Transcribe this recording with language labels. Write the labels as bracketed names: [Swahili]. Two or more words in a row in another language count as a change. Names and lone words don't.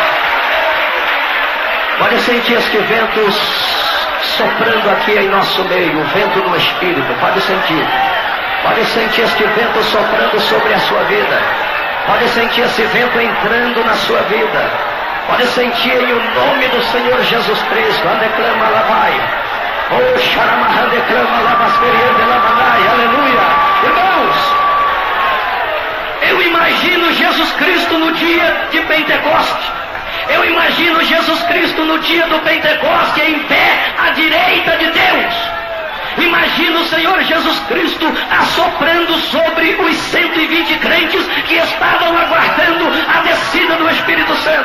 [Portuguese] Pode sentir este vento soprando aqui em nosso meio, o vento do Espírito. Pode sentir. Pode sentir este vento soprando sobre a sua vida. Pode sentir esse vento entrando na sua vida. Pode sentir em o nome do Senhor Jesus Cristo. Andeclama lavai. Oh, xaramahan declama lavasteriande lavanai. Aleluia. Irmãos, eu imagino Jesus Cristo no dia de Pentecoste. Eu imagino Jesus Cristo no dia do Pentecoste em pé à direita de Deus. Imagina o Senhor Jesus Cristo assoprando sobre os 120 crentes que estavam aguardando a descida do Espírito Santo.